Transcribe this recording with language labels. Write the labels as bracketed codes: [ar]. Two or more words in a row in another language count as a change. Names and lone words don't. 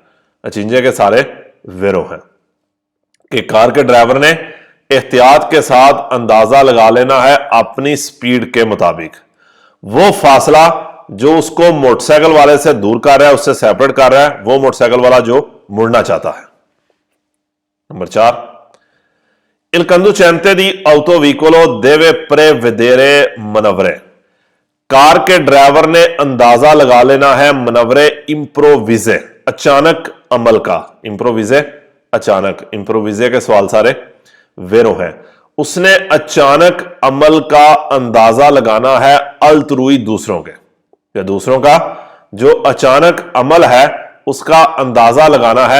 [hi] अचिंजे के सारे वेरो हैं कि कार के ड्राइवर ने एहतियात के साथ अंदाजा लगा लेना है अपनी स्पीड के मुताबिक वो फासला जो उसको मोटरसाइकिल वाले से दूर कर रहा है, उससे सेपरेट कर रहा है, वो मोटरसाइकिल वाला जो मुड़ना चाहता है। नंबर 4, [it] Il conducente di autovicolo deve prevedere manovre, [hi] कार के ड्राइवर ने अंदाजा लगा लेना है [it] manovre improvvise, [hi] अचानक अमल का। इंप्रोविजे अचानक, इंप्रोविजे के सवाल सारे वेरो हैं। उसने अचानक अमल का अंदाजा लगाना है अल्तरुई दूसरों के, या दूसरों का जो अचानक अमल है उसका अंदाजा लगाना है।